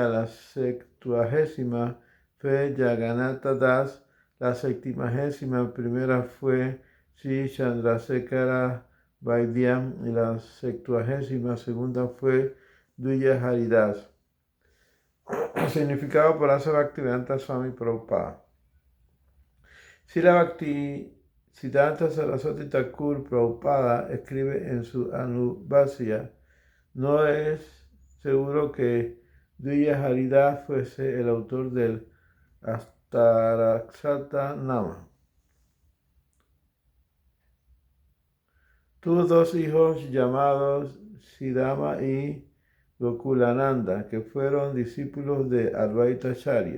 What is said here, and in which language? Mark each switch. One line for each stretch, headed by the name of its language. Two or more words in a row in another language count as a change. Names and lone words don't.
Spanish: La 70ª fue Jagannatha Das. La 71ª fue Sri Chandrasekhara Vaidya y la 72ª fue Dvija Haridas. Significado por Asa Bhaktivedanta Swami Prabhupada. Srila Bhaktisiddhanta Saraswati Thakur Prabhupada escribe en su Anubhasya: no es seguro que Dvija Haridas fuese el autor del Ashtarakshata Nama. Tuvo dos hijos llamados Siddhama y Gokulananda, que fueron discípulos de Advaita Acharya.